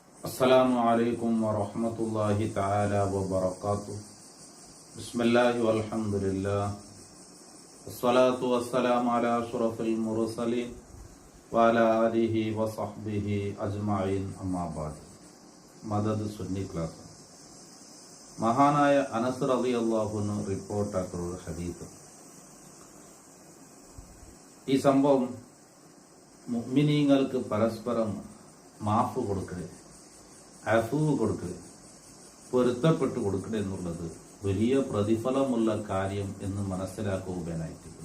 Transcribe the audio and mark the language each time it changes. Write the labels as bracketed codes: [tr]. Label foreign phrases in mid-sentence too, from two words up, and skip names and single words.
[ar] السلام عليكم ورحمة الله تعالى وبركاته. بسم الله والحمد لله والصلاة والسلام على أشرف المرسلين وعلى آله وصحبه أجمعين أما بعد. [ml] മദദ് സുന്നി ക്ലാസ്. മഹാനായ അനസ് [ar] رضي الله عنه [ml] റിപ്പോർട്ടാക്കുന്ന ഒരു ഹദീസ്. ഈ സംഭവം മുഅ്മിനീങ്ങൾക്ക് പരസ്പരം മാഫ് കൊടുക്കണേ, അഫ്വ് കൊടുക്കണേ, പൊരുത്തപ്പെട്ട് കൊടുക്കണേ എന്നുള്ളത് വലിയ പ്രതിഫലമുള്ള കാര്യം എന്ന് മനസ്സിലാക്കുകയായിട്ടില്ല.